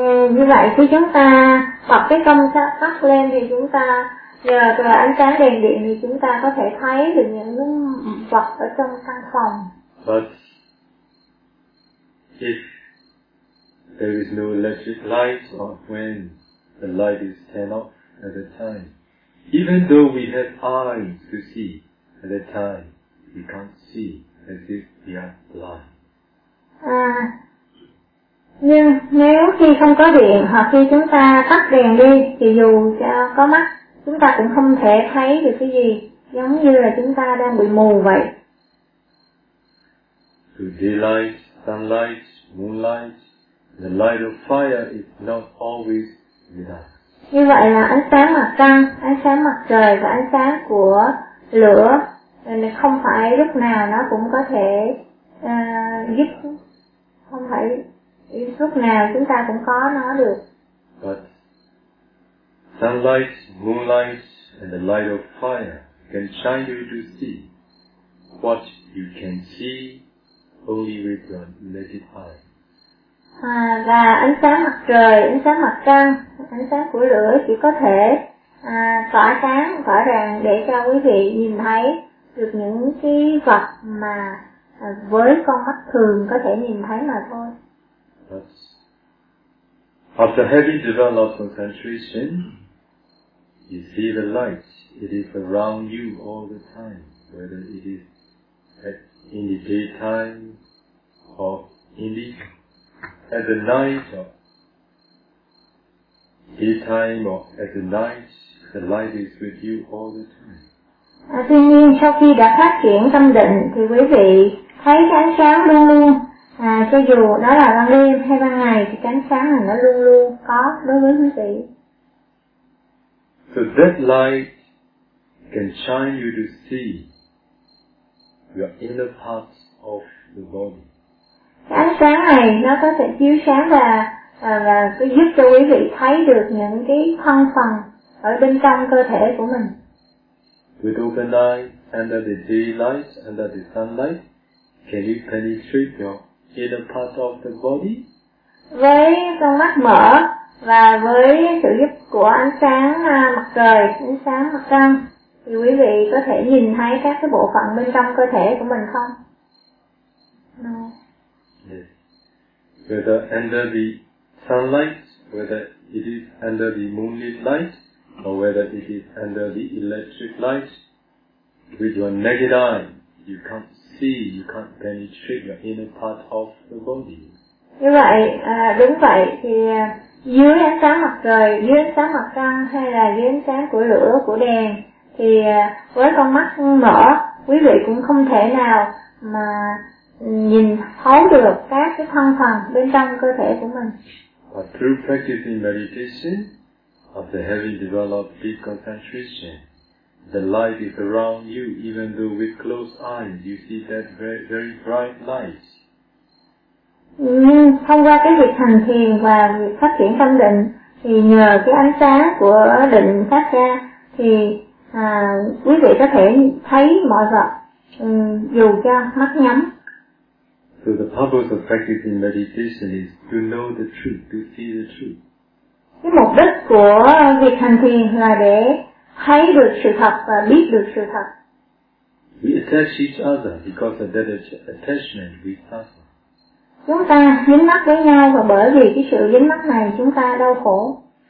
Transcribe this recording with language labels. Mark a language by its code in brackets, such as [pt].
[vi] Như vậy khi chúng ta bật cái công tắc lên thì chúng ta nhờ ánh sáng đèn điện thì chúng ta có thể thấy được những vật ở trong căn phòng. [en] But if there is no electric light or when the light is turned off at the time, even though we have eyes to see at the time, we can't see as if we are blind. [vi] Nhưng nếu khi không có điện hoặc khi chúng ta tắt đèn đi thì dù có mắt chúng ta cũng không thể thấy được cái gì, giống như là chúng ta đang bị mù vậy. [en] The daylight, sunlight, moonlight, the light of fire is not always with us. [vi] Như vậy là ánh sáng mặt trăng, ánh sáng mặt trời và ánh sáng của lửa nên không phải lúc nào nó cũng có thể giúp, không phải lúc nào chúng ta cũng có nó được. [en] But sunlight, moonlight and the light of fire can shine you to see what you can see only with your naked eye. [vi] Và ánh sáng mặt trời, ánh sáng mặt trăng, ánh sáng của lửa chỉ có thể tỏa sáng, tỏa rạng để cho quý vị nhìn thấy được những cái vật mà với con mắt thường có thể nhìn thấy mà thôi. [en] But after heavy developed concentration, you see the light. It is around you all the time, whether it is in the daytime or in the at the night or daytime or at the night, the light is with you all the time. [vi] Tuy nhiên, sau khi đã phát triển tâm định, thì quý vị thấy ánh sáng luôn luôn. Cho dù đó là ban đêm hay ban ngày thì ánh sáng là nó luôn luôn có đối với quý vị. [en] So that light can shine you to see your inner parts of the body. [vi] Ánh sáng này nó có thể chiếu sáng và giúp cho quý vị thấy được những cái thân phần ở bên trong cơ thể của mình. [en] With open eyes, under the daylight, under the sunlight, can you penetrate your inner part of the body? [vi] Với con mắt mở và với sự giúp của ánh sáng mặt trời, ánh sáng mặt trăng, thì quý vị có thể nhìn thấy các cái bộ phận bên trong cơ thể của mình không? [en] No. Yes. Whether under the sunlight, whether it is under the moonlit light, or whether it is under the electric light, with your naked eye, you can't see, you can't penetrate your inner part of the body. [vi] Như vậy, đúng vậy, thì dưới ánh sáng mặt trời, dưới ánh sáng mặt trăng hay là dưới ánh sáng của lửa, của đèn, thì với con mắt mở, quý vị cũng không thể nào mà nhìn thấu được các cái thân phần bên trong cơ thể của mình. [en] But through practicing meditation, after having developed deep concentration, the light is around you, even though with closed eyes, you see that very, very bright light. [vi] Thông qua cái việc hành thiền và việc phát triển tâm định, thì nhờ cái ánh sáng của định phát ra, thì quý vị có thể thấy mọi vật dù cho mắt nhắm. [en] So the purpose of practicing meditation is to know the truth, to see the truth. [vi] Cái mục đích của việc hành thiền là để thấy được sự thật và biết được sự thật. [en] We attach each other because of that attachment we suffer. [vi] Chúng ta dính mắc với nhau và bởi vì cái sự dính mắc này chúng ta đau khổ.